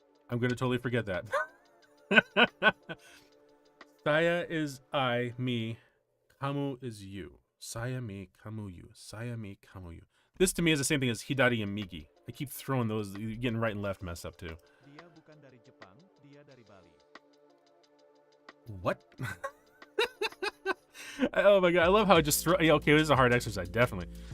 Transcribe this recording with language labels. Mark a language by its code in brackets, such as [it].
[en] I'm going to totally forget that. Saya is I, me. Kamu is you. Saya, me, kamu, you. Saya, me, kamu, you. This to me is the same thing as Hidari and Migi. I keep throwing those, getting right and left messed up too. [id] Dia bukan dari Jepang, dia dari Bali. [en] What? Oh my god, I love how it just throw. Yeah, okay, this is a hard exercise, definitely.